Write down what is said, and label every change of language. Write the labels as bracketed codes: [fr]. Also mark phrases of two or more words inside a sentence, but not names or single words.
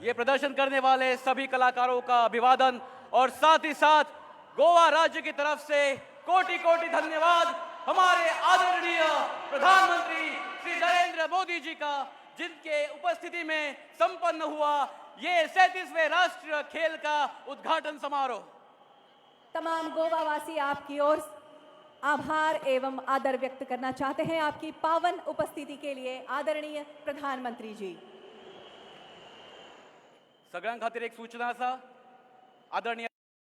[hi] ये प्रदर्शन करने वाले सभी कलाकारों का अभिवादन और साथ ही साथ गोवा राज्य की तरफ से कोटि कोटि धन्यवाद हमारे आदरणीय प्रधानमंत्री श्री नरेंद्र मोदी जी का, जिनके उपस्थिति में संपन्न हुआ ये 37वें राष्ट्रीय खेल का उद्घाटन समारोह। तमाम गोवा वासी आपकी ओर आभार एवं आदर व्यक्त करना चाहते हैं आपकी पावन उपस्थिति के लिए आदरणीय प्रधानमंत्री जी। [kok] सगळ्यां खातीर एक सूचना आसा, आदरणीय